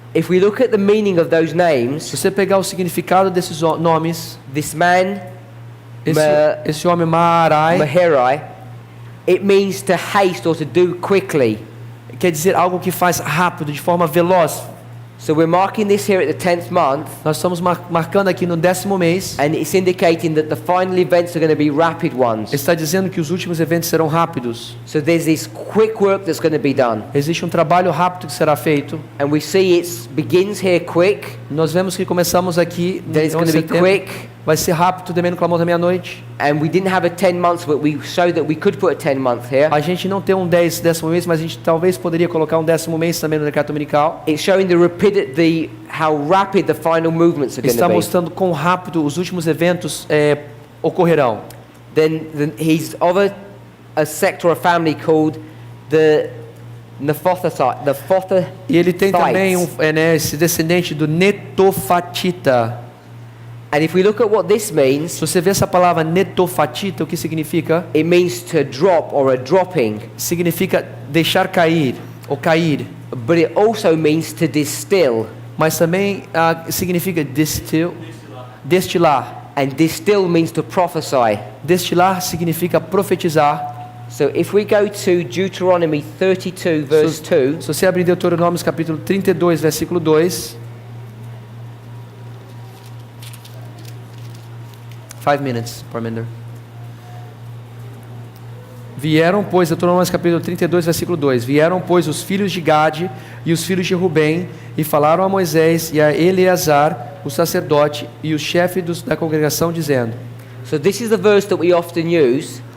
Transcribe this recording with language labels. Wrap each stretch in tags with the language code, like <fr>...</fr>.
<en>If we look at the meaning of those names,</en> <pt>Se você pegar o significado desses nomes,</pt> <en>this man,</en> <pt>esse homem Maarai,</pt> <en>Maharai, it means to haste or to do quickly.</en> <pt>quer dizer algo que faz rápido, de forma veloz.</pt> <en>So we're marking this here at the 10th month,</en> <pt>Nós estamos marcando aqui no 10º mês.</pt> <en>and it's indicating that the final events are going to be rapid ones.</en> <pt>Está dizendo que os últimos eventos serão rápidos.</pt> <en>So there's this quick work that's going to be done.</en> <pt>Existe um trabalho rápido que será feito.</pt> <en>And we see it begins here quick,</en> <pt>Nós vemos que começamos aqui no</pt> <en>then it's going to be</en> <pt>setembro,</pt> <en>quick,</en> <pt>Vai ser rápido também no clamor da meia-noite.</pt> <en>And we didn't have a 10 months, but we showed that we could put a 10 month here.</en> <pt>A gente não tem um décimo mês, mas a gente talvez poderia colocar um 10º mês também no decreto dominical.</pt> <en>It's showing the rapidity, how rapid the final movements are going</en> <pt>Está</pt> <en>to be.</en> <pt>mostrando quão rápido os últimos eventos ocorrerão.</pt> <en>Then he's of a sector of family called the Nephothite.</en> <pt>E ele tem também esse descendente do Netofatita.</pt> <en>And if we look at what this means,</en> <pt>Se você vê essa palavra Netofatita, o que significa?</pt> <en>it means to drop or a dropping,</en> <pt>Significa deixar cair ou cair,</pt> <en>but it also means to distill.</en> <pt>mas também significa destilar.</pt> <en>And distill means to prophesy.</en> <pt>Destilar significa profetizar.</pt> <en>So if we go to Deuteronomy 32 verse 2,</en> <pt>Se você abrir Deuteronômio capítulo 32, versículo 2.</pt> <en>5 minutes, Parminder.</en> <pt>Vieram, pois, Deuteronômio capítulo 32, versículo 2. Vieram, pois, os filhos de Gade e os filhos de Rubem e falaram a Moisés e a Eleazar, o sacerdote, e o chefe da congregação, dizendo...</pt> <en>so this is the verse that we often use.</en>